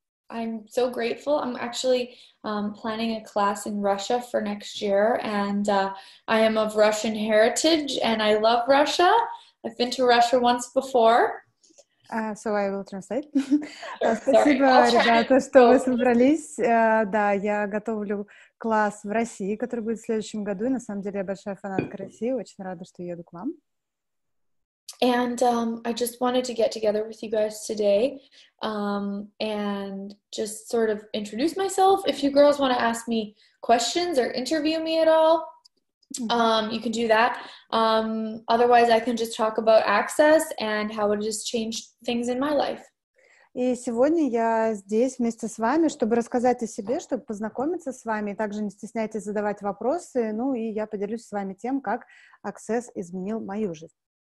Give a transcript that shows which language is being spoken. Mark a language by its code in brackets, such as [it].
[en] I'm so grateful. I'm actually planning a class in Russia for next year, and I am of Russian heritage, and I love Russia. I've been to Russia once before. So I will translate. [ru] Спасибо, ребята, что вы собрались. Да, я готовлю класс в России, который будет в следующем году. И на самом деле я большая фанатка России. Очень рада, что еду к вам. [en] And I just wanted to get together with you guys today and just sort of introduce myself. If you girls want to ask me questions or interview me at all, you can do that. Otherwise, I can just talk about Access and how it has changed things in my life. [ru] И сегодня я здесь вместе с вами, чтобы рассказать о себе, чтобы познакомиться с вами. И также не стесняйтесь задавать вопросы. Ну и я поделюсь с вами тем, как Access изменил мою жизнь.